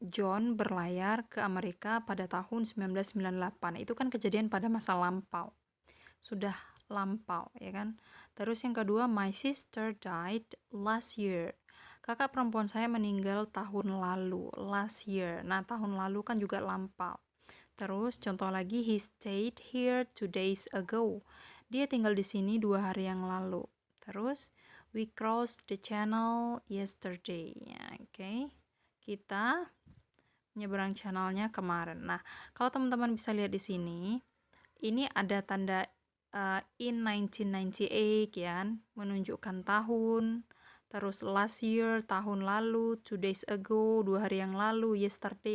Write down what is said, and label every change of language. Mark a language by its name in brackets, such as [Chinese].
[Indonesian] John berlayar ke Amerika pada tahun 1998. Itu kan kejadian pada masa lampau. Sudah lampau, ya kan? Terus yang kedua, [English] my sister died last year. [Indonesian] Kakak perempuan saya meninggal tahun lalu, [English] last year. [Indonesian] Nah, tahun lalu kan juga lampau. Terus contoh lagi, [English] he stayed here 2 days ago. [Indonesian] Dia tinggal di sini 2 hari yang lalu. [English] Terus, we crossed the channel yesterday. [Indonesian] Ya, oke. Kita menyeberang channelnya kemarin. Nah, kalau teman-teman bisa lihat di sini, ini ada tanda in 1998 ya, menunjukkan tahun. Terus last year, tahun lalu, [English] 2 days ago, [Indonesian] 2 hari yang lalu, yesterday.